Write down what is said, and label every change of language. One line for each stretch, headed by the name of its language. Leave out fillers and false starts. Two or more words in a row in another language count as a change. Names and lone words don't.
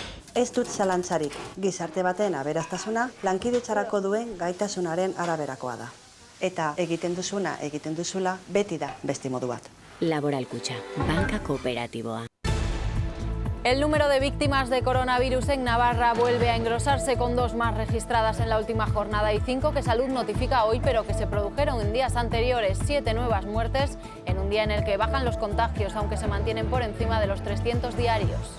Basque: Ez dut zalantzarik, gizarte baten aberastasuna lankidetzarako duen gaitasunaren araberakoa da. Eta egiten duzula, beti da beste modu bat. Laboral Kutxa, banka kooperatiboa.
Spanish: El número de víctimas de coronavirus en Navarra vuelve a engrosarse con 2 más registradas en la última jornada y 5 que Salud notifica hoy, pero que se produjeron en días anteriores. 7 nuevas muertes en un día en el que bajan los contagios, aunque se mantienen por encima de los 300 diarios.